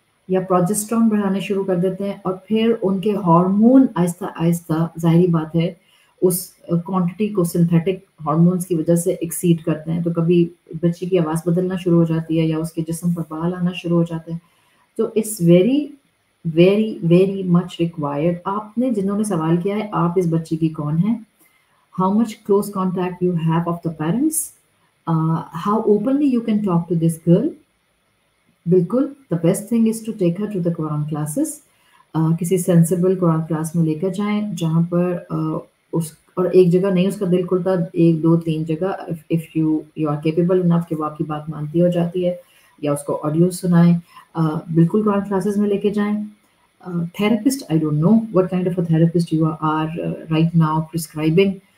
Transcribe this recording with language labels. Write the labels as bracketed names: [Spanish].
[Urdu] یا پروجسٹرون بڑھانے شروع کر دیتے ہیں، اور پھر ان کے ہارمون آہستہ آہستہ ظاہری بات ہے اس کوانٹٹی کو سنتھیٹک ہارمونس کی وجہ سے ایکسیڈ کرتے ہیں، تو کبھی بچی کی آواز بدلنا شروع ہو جاتی ہے یا اس کے جسم پر بال آنا شروع ہو جاتے ہیں. [English] تو it's very very very much required. [Urdu] آپ نے جنہوں نے سوال کیا ہے آپ اس بچی کی کون ہیں، [English] How much close contact you have of the parents, how openly you can talk to this girl. بالکل the best thing is to take her to the قرآن classes. [Urdu] کسی سینسیبل قرآن کلاس میں لے کر جائیں جہاں پر اس اور ایک جگہ نہیں اس کا دل کھلتا، 1 2 3 جگہ [English] if you are capable enough [Urdu] کہ وہ آپ کی بات مانتی ہو جاتی ہے، یا اس کو آڈیو سنائیں. بالکل قرآن کلاسز میں لے کے جائیں. [English] Therapist I don't know what kind of a therapist you are right now prescribing.